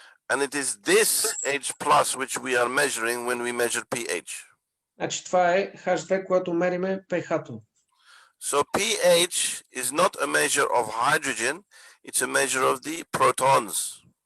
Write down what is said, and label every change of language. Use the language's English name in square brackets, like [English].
[English] And it is this H+ which we are measuring when we measure pH. [Bulgarian] Значи това е H2, което мериме pH-то. [English] So pH is not a measure of hydrogen, it's a measure of the protons.